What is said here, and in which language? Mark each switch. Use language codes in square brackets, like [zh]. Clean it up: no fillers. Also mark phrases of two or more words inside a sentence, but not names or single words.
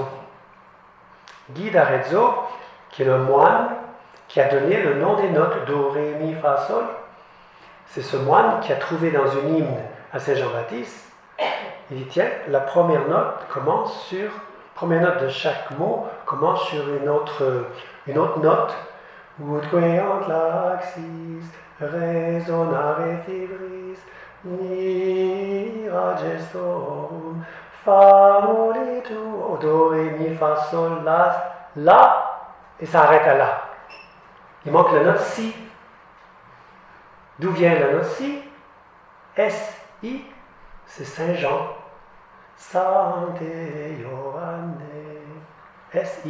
[fr] Guy d'Arezzo, qui est le moine qui a donné le nom des notes, do, ré, mi, fa, sol. C'est ce moine qui a trouvé dans une hymne à Saint-Jean-Baptiste, il dit tiens, la première note de chaque mot commence sur une autre note. [la] Ut queant laxis resonare fibris mira gestorum famulitur do, ré, mi, fa, [fr] sol, la, et ça arrête à la. Il manque la note si. D'où vient la note si? S-I, c'est Saint-Jean. [la] Sancte Ioanne. [fr] S-I.